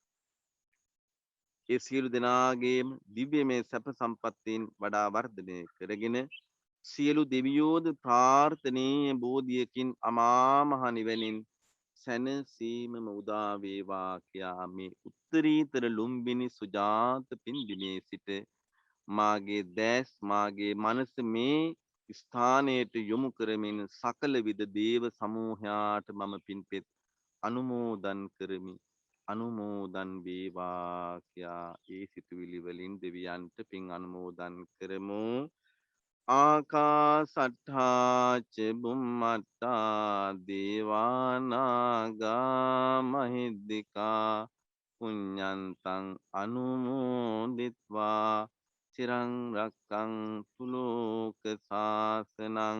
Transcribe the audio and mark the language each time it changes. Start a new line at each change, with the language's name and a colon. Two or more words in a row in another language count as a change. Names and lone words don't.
Sinhala: ඒ සියලු දෙනාගේම දිව්‍යමය සැප සම්පත්තීන් වඩා වර්ධනය කරගෙන සියලු දෙවියෝද ප්‍රාර්ථනීය බෝධියකින් අමා මහ නිවනින් සැනසීමම උදා වේවා කියා මේ උත්තරීතර ලුම්බිනි සුජාත පින්බිමේ සිට මාගේ දැස් මාගේ මනස මේ ස්ථානයට යොමු කරමින් සකල විද දේව සමූහයාට මම පින්පෙත් අනුමෝදන් කරමි. අනුමෝදන් වේවා කියා ඒ සිතුවිලි වලින් දෙවියන්ට පින් අනුමෝදන් කරමු.
Pali: ආකාසට්ඨා ච බුම්මට්ටා දේවානාගා මහිද්దికා පුඤ්ඤන්තං අනුමෝදිත්වා චිරං රක්ඛන්තු ලෝක සාසනං.